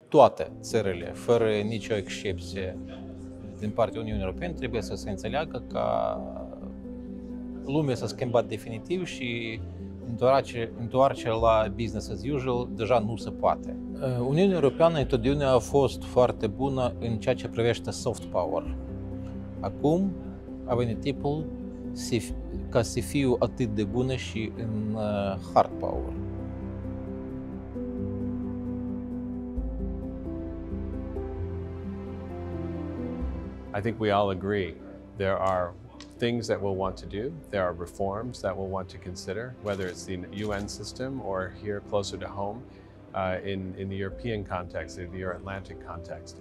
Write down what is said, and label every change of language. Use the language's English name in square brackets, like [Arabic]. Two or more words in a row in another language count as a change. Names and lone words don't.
[Romanian] Toate țările, fără nicio excepție din partea Uniunii Europene, trebuie să se înțeleagă că lumea s-a schimbat definitiv și întoarcerea la [English] business as usual [Romanian] deja nu se poate. Uniunea Europeană întotdeauna a fost foarte bună în ceea ce privește [English] soft power. [Romanian] Acum a venit timpul ca să fiu atât de bună și în [English] hard power. I think we all agree there are things that we'll want to do. There are reforms that we'll want to consider, whether it's the UN system or here closer to home in the European context, in the Euro-Atlantic context.